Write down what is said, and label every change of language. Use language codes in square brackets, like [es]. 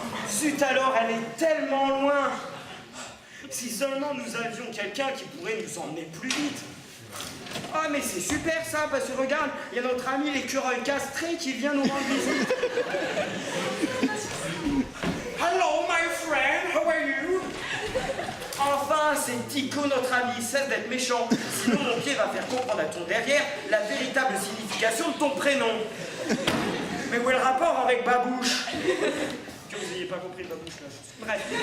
[fr] Zut alors, elle est tellement loin. Si seulement nous avions quelqu'un qui pourrait nous emmener plus vite. Ah mais c'est super ça, parce que regarde, il y a notre ami l'écureuil castré qui vient nous rendre visite. [en] Hello my friend, how are you? [fr] Enfin, c'est Tico notre ami, cesse d'être méchant. Sinon mon pied va faire comprendre à ton derrière la véritable signification de ton prénom. Mais où est le rapport avec Babouche? Que vous n'ayez pas compris le Babouche là. Bref.